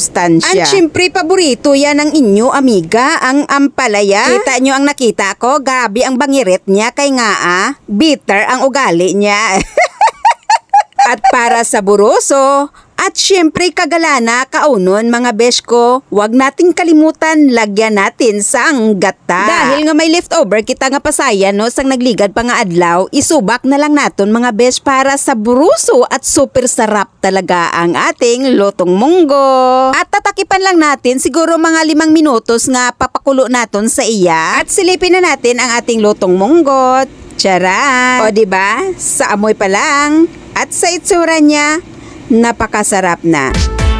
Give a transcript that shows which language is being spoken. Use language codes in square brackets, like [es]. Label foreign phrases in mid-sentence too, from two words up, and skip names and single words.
[tl] At syempre paborito yan ng inyo amiga, ang ampalaya. Kita nyo ang nakita ko, gabi ang bangirit niya kay nga bitter ang ugali niya. At para sa buroso, at syempre kagalana kaunon mga besh ko, wag nating kalimutan lagyan natin sang gata. Dahil nga [hil] may leftover kita nga pasayan no sang nagligad pa nga adlaw, isubak na lang naton mga besh [tl] para sa buruso at super sarap talaga ang ating lutong munggo. At tatakipan lang natin siguro mga 5 minutos [hil] nga papakulo naton sa iya [tl] at silipin na natin ang ating lutong munggo. Charan! O diba? Sa amoy pa lang at sa itsura niya, napakasarap na.